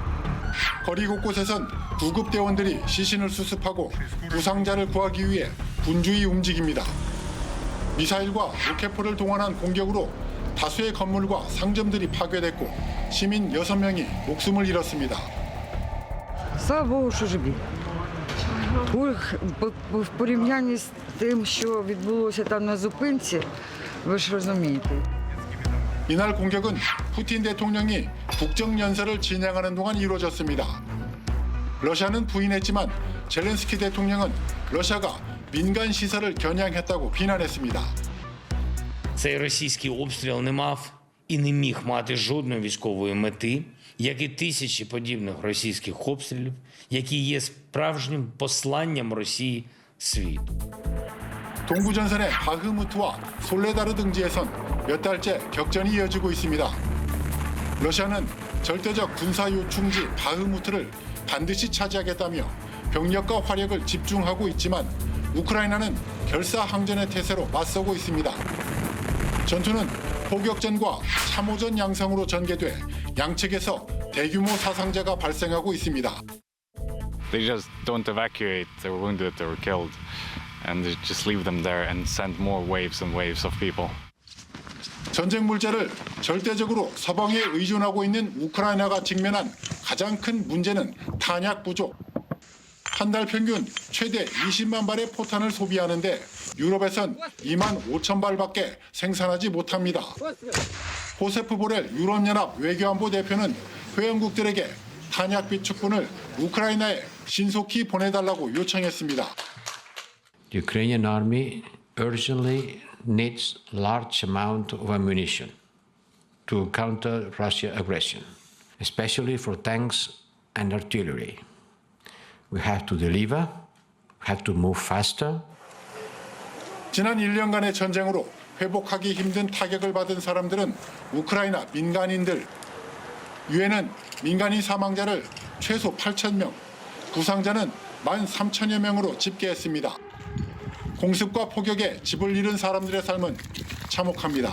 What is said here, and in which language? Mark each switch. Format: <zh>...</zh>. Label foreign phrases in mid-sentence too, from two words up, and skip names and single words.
<ko>거리 곳곳에선 구급대원들이 시신을 수습하고 부상자를 구하기 위해 분주히 움직입니다. 미사일과 로켓포를 동원한 공격으로 다수의 건물과 상점들이 파괴됐고 시민 6명이 목숨을 잃었습니다.</ko> <uk>Слава Богу, що живі. В порівнянні з тим, що відбулося там на зупинці, ви ж розумієте.</uk> <ko>이날 공격은 푸틴 대통령이 국정연설을 진행하는 동안 이루어졌습니다. 러시아는 부인했지만 젤렌스키 대통령은 러시아가 민간 시설을 겨냥했다고 비난했습니다.</ko> <uk>Цей російський обстріл не мав і не міг мати жодної військової мети, як і тисячі подібних російських обстрілів, які є справжнім посланням Росії світу.</uk> <ko>동부 전선의 바흐무트와 솔레다르 등지에선 몇 달째 격전이 이어지고 있습니다. 러시아는 절대적 군사 요충지 바흐무트를 반드시 차지하겠다며 병력과 화력을 집중하고 있지만 우크라이나는 결사항전의 태세로 맞서고 있습니다. 전투는 포격전과 참호전 양상으로 전개돼 양측에서 대규모 사상자가 발생하고 있습니다.</ko> <en>They just don't evacuate the wounded or killed, and they just leave them there and send more waves and waves of people.</en> <ko>전쟁 물자를 절대적으로 서방에 의존하고 있는 우크라이나가 직면한 가장 큰 문제는 탄약 부족. 한 달 평균 최대 20만 발의 포탄을 소비하는데 유럽에선 2만 5천 발밖에 생산하지 못합니다. 호세프 보렐 유럽연합 외교안보 대표는 회원국들에게 탄약 비축분을 우크라이나에 신속히 보내달라고 요청했습니다.</ko> <en>The Ukrainian army urgently needs large amount of ammunition to counter Russian aggression, especially for tanks and artillery. We have to deliver, we have to move faster.</en> <ko>지난 1년간의 전쟁으로 회복하기 힘든 타격을 받은 사람들은 우크라이나 민간인들. 유엔은 민간인 사망자를 최소 8,000명, 부상자는 13,000여 명으로 집계했습니다. 공습과 폭격에 집을 잃은 사람들의 삶은 참혹합니다.</ko>